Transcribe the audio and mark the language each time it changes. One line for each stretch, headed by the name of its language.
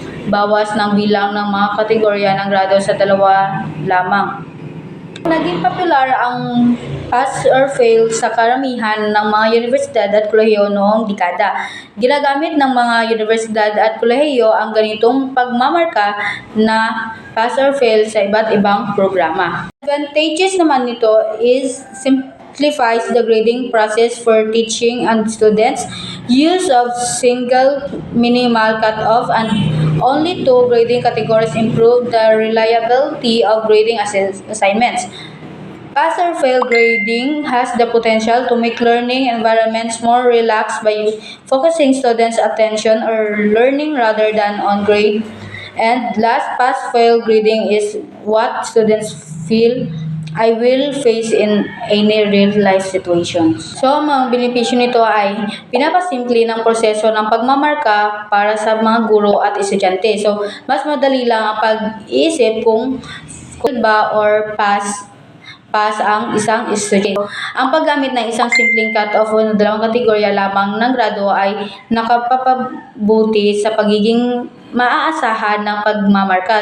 Filipino: bawas ng bilang ng mga kategorya ng grado sa dalawa lamang. Naging popular ang pass or fail sa karamihan ng mga universidad at kolehiyo noong dekada. Ginagamit ng mga universidad at kolehiyo ang ganitong pagmamarka na pass or fail sa iba't ibang programa.
English: Advantages
Filipino: naman nito
English: is simplifies the grading process for teaching and students, use of single minimal cutoff and only two grading categories improve the reliability of grading assignments. Pass or fail grading has the potential to make learning environments more relaxed by focusing students' attention or learning rather than on grade. And last, pass-fail grading is what students feel I will face in any real-life situation.
Filipino: So, ang mga benepisyo nito ay pinapasimple ng proseso ng pagmamarka para sa mga guro at estudyante. So, mas madali lang ang pag-iisip kung fail ba or pass ang isang estudyante. Ang paggamit ng isang simpleng cut-off o dalawang kategorya lamang ng grado ay nakapapabuti sa pagiging maaasahan ng pagmamarka.